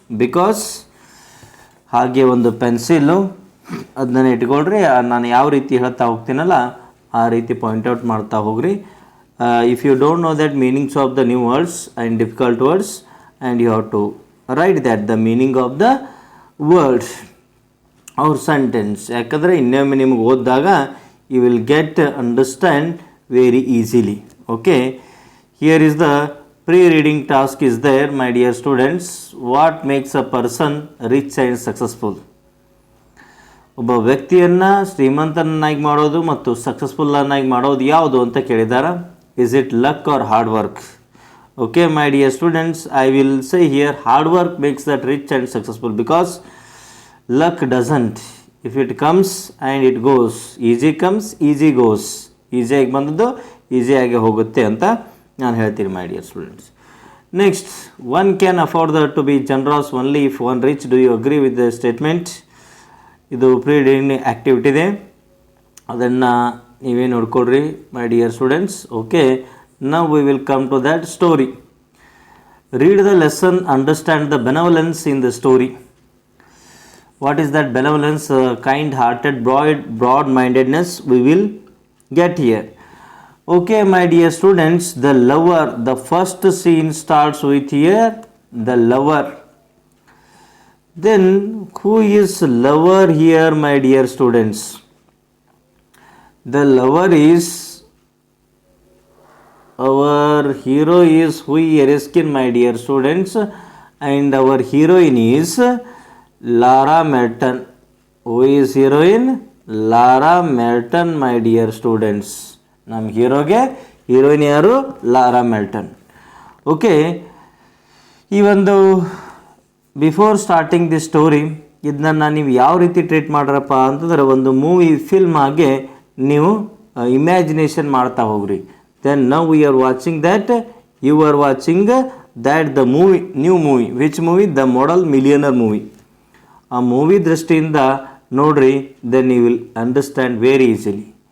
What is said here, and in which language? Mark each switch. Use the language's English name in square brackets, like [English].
[Kannada] Because ಹಾಗೆ ಒಂದು pencil ಅದನ್ನ ಇಟ್ಕೊಳ್ರಿ. ನಾನು ಯಾವ ರೀತಿ ಹೇಳ್ತಾ ಹೋಗ್ತೀನಲ್ಲ ಆ ರೀತಿ ಪಾಯಿಂಟ್ಔಟ್ ಮಾಡ್ತಾ ಹೋಗ್ರಿ. [English] If you don't know that meanings of the new words and difficult words and you have to write that the meaning of the word or sentence. [Kannada] ಯಾಕಂದರೆ ಇನ್ನೊಮ್ಮೆ ನಿಮಗೆ ಓದಿದಾಗ [English] you will get understand very easily. Okay, here is the pre-reading task is there, my dear students. What makes a person rich and successful? [Kannada] ಒಬ್ಬ ವ್ಯಕ್ತಿಯನ್ನು ಶ್ರೀಮಂತನನ್ನಾಗಿ ಮಾಡೋದು ಮತ್ತು ಸಕ್ಸಸ್ಫುಲ್ಲನ್ನಾಗಿ ಮಾಡೋದು ಯಾವುದು ಅಂತ ಕೇಳಿದಾರ. [English] Is it luck or hard work? Okay, my dear students, I will say here hard work makes that rich and successful, because luck doesn't. If it comes and it goes, easy comes, easy goes. [Kannada] Easy ಆಗಿ ಬಂದದ್ದು easy ಆಗಿ ಹೋಗುತ್ತೆ ಅಂತ ನಾನು ಹೇಳ್ತೀನಿ, [English] my dear students. Next, one can afford to be generous only if one rich. Do you agree with the statement? [Kannada] ಇದು pre-reading activity ಇದೆ, ಅದನ್ನು ನೀವೇ ನೋಡ್ಕೊಳ್ರಿ [English] my dear students. Okay, now we will come to that story. Read the lesson, understand the benevolence in the story. What is that benevolence? Kind-hearted, broad-mindedness we will get here. Okay, my dear students, the lover, the first scene starts with here, the lover. Then who is lover here, my dear students? The lover is, our hero is Hui Erskine, my dear students, and our heroine is Lara Merton. Who is heroine? Lara Merton, my dear students. [Kannada] ನಮ್ಮ ಹೀರೋಗೆ heroine ಯಾರು? Lara ಮೆಲ್ಟನ್. Okay, ಈ ಒಂದು before starting the story ಇದನ್ನ ನೀವು ಯಾವ ರೀತಿ treat ಮಾಡ್ರಪ್ಪ ಅಂತಂದ್ರೆ ಒಂದು ಮೂವಿ ಫಿಲ್ಮ್ ಆಗಿ ನೀವು ಇಮ್ಯಾಜಿನೇಷನ್ ಮಾಡ್ತಾ ಹೋಗ್ರಿ. [English] Then now we are watching that, you are watching that the movie, new movie. Which movie? The Model Millionaire movie. [Kannada] ಆ ಮೂವಿ ದೃಷ್ಟಿಯಿಂದ ನೋಡ್ರಿ, [English] then you will understand very easily.